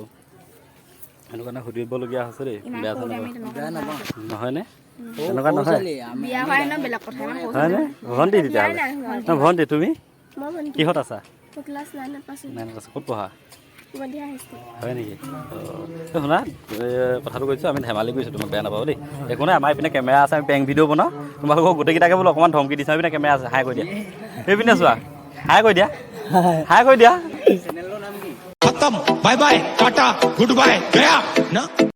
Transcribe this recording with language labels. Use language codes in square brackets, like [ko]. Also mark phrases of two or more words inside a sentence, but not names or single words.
[as] সেইটো কাৰণে সুধিবলগীয়া হৈছে দেই বেয়া নহয়নে এনেকুৱা নহয় হয়নে ভণ্টি তেতিয়াহ'লে ভণ্টি তুমি কিহত আছা ক'ত পঢ়া হয় নেকি শুনা কথাটো কৈছোঁ আমি ধেমালি কৰিছোঁ তোমাক বেয়া নাপাব দেই একো নাই আমাৰ এইপিনে কেমেৰা আছে আমি [en] prank video' [as] বনাওঁ তোমালোকক গোটেইকেইটাকে বোলো অকণমান ধমকি দিছোঁ এইপিনে কেমেৰা আছে হাই কৰি দিয়া সেইপিনে চোৱা হাই কৰি দিয়া হাই কৰি দিয়া [hi] खत्म [en] bye bye [hi] टाटा [en] good bye [hi] गया ना